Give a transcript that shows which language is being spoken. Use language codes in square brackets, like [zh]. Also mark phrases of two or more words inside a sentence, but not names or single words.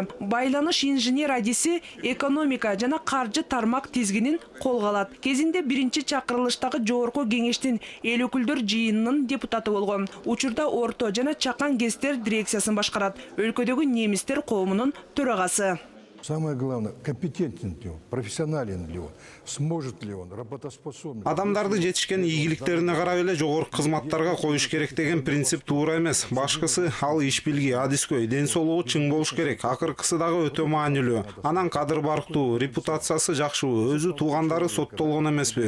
[ky] Байланыш инженер адиси экономика жана каржы тармак тизгинин колго алат. Кезинде биринчи чакырылыштагы жогорку кеңештин эл өкүлдөр жыйынынын депутаты болгон. Учурда орто жана чакан кесиптер дирекциясын башкарат. Өлкөдөгү немистер коомунун төрагасы. [ru] Самое главное, компетентен ли он, профессионален ли он, сможет ли он, работоспособен. [ky] Адамдарды жетишкен ийгиликтерине карап эле жогорку кызматтарга коюш керек деген принцип туура эмес. Башкысы ал иш билги, адискөй, ден соолугу чың болуш керек. Акыркысы дагы өтө маанилүү. Анан кадыр барктуу, репутациясы жакшыбы, өзү туугандары соттолгон эмеспи?